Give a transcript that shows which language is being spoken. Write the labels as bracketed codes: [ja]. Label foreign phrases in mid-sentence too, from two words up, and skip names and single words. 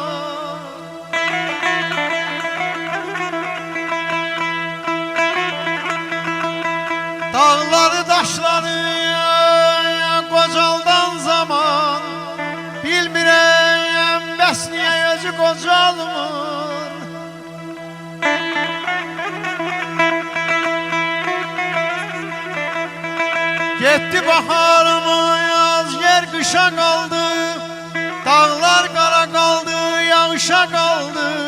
[az] Dağları daşları qocaldan zaman. Bilmirəm bəs niyə özü qocalmır. [tr] Gitti baharımız, yer kışa kaldı. Dağlar kara kaldı, yağışa kaldı.